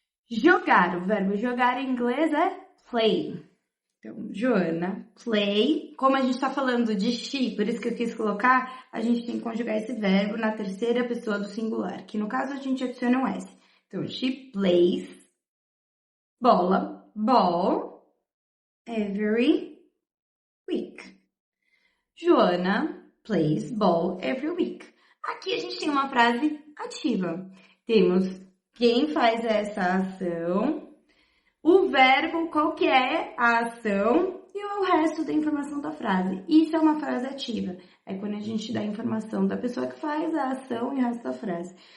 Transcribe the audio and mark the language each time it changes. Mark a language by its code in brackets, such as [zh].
[pt] Jogar, o verbo jogar em inglês é play. Então, Joana, play. Como a gente tá falando de she, por isso que eu quis colocar, a gente tem que conjugar esse verbo na terceira pessoa do singular, que no caso a gente adiciona um S. [en] Então, she plays bola, ball, every week. Joana plays ball every week. [pt] Aqui a gente tem uma frase ativa. Temos quem faz essa ação, o verbo, qual que é a ação e o resto da informação da frase. Isso é uma frase ativa. É quando a gente dá a informação da pessoa que faz a ação e o resto da frase.